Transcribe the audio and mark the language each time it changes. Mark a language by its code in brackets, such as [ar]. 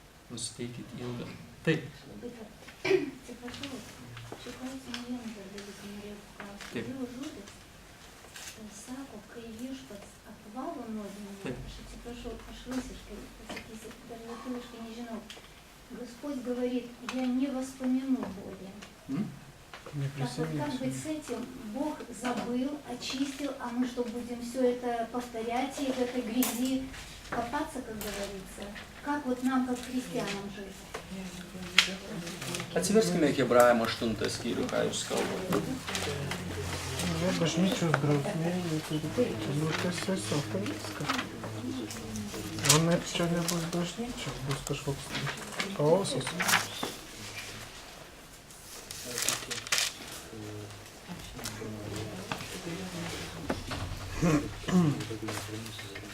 [lt] Nusiteikit ilgą. Taip. Atsiprašau, šį klausimą vieną dar dalyką norėjau paklausti. Dievo žodis sako, kai viešpats apvalo nuodėmę, aš atsiprašau, aš rusiškai pasakysiu, dar lietuviškai nežinau. [ru] Господь говорит, я не воспомяну более. Так вот, как быть с этим? Бог забыл, очистил, а мы что, будем все это повторять и в этой грязи копаться, как говорится? Как вот нам, как христианам, жить? [lt] Atsiverskime Hebrajam 8 skyrių, ką jūs kalbate. Bažnyčios drausmė, tiesiog tai viskas. O net čia nebus bažnyčios, bus kažkoks chaosas.